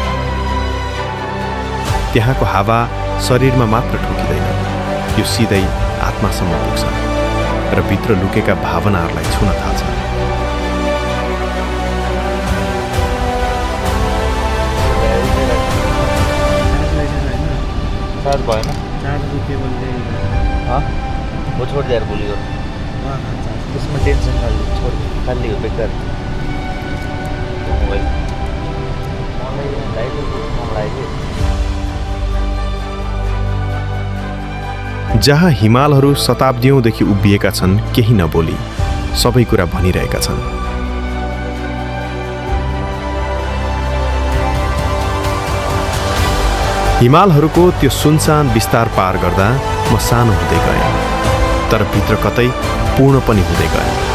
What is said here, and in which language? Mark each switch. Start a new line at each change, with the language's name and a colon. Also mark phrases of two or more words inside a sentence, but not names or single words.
Nepali: त्यहाँको हावा शरीरमा मात्र ठोकिँदैन, यो सिधै आत्मासम्म पुग्छ र भित्र लुकेका भावनाहरूलाई छुन थाल्छ। चार्ज भएन?
Hindi: वो छोड़ दे यार, बोली और उसमें टेंशन छोड़ खाली हो बेकार मोबाइल
Nepali: जहाँ हिमालहरू शताब्दीौँदेखि उभिएका छन्, केही नबोली सबै कुरा भनिरहेका छन्। हिमालहरूको त्यो सुनसान विस्तार पार गर्दा म सानो हुँदै गएँ, तर भित्र कतै पूर्ण पनि हुँदै गएँ।